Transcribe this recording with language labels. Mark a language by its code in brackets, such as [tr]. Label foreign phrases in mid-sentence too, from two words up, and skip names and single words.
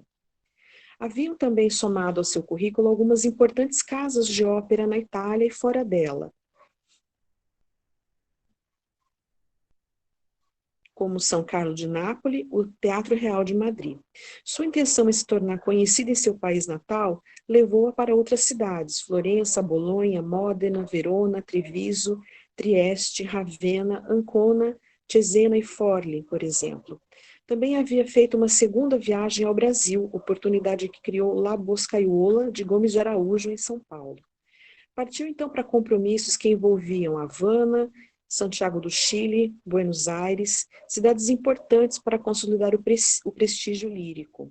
[pt] Haviam também somado ao seu currículo algumas importantes casas de ópera na Itália e fora dela, como São Carlo de Nápoles, o Teatro Real de Madrid. Sua intenção em se tornar conhecida em seu país natal levou-a para outras cidades, Florença, Bolonha, Módena, Verona, Treviso, Trieste, Ravenna, Ancona, Cesena e Forli, por exemplo. Também havia feito uma segunda viagem ao Brasil, oportunidade que criou La Boscaiola, de Gomes de Araújo, em São Paulo. Partiu então para compromissos que envolviam Havana, Santiago do Chile, Buenos Aires, cidades importantes para consolidar o prestígio lírico.